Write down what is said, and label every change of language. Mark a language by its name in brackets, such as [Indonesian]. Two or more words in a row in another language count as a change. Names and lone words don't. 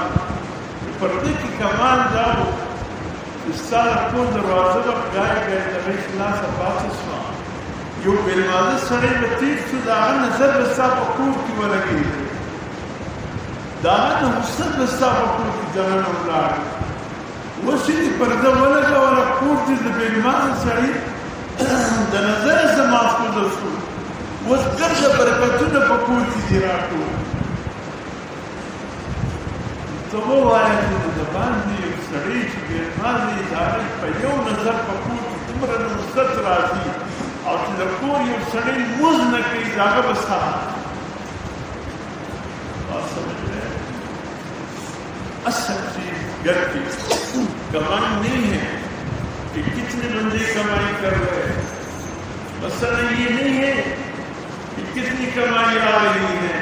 [Pashto] پرده کې کمال دا و چې ستا د کور دروازه به ګای ګای د غېږ خلاصه پاتې شوه، یو بې لمانځه سړی به تېر شو، د هغه نظر به ستا په کور کې ولګېږي، د هغه نحوست به ستا په کور کې دننه ولاړ، اوس یې دې پرده ولګوله، کور دې د بې لمانځه سړي د نظره څه محفوظه شو، اوس ګرده برکتونه په کور کې دې راټول. ته ووایه چې د باندې یو سړی چې بې لمانځه یې د هغه په یو نظر په کور کې دومره نحوست راځي او چې د کور یو سړی لمونځ نه کوي د هغه به ستا [Urdu] اصل چیز گھر کی کمائی نہیں ہے کہ کتنے بندے کمائی کر رہے ہیں. مسئلہ یہ نہیں ہے کہ کتنی کمائی آ رہی ہے.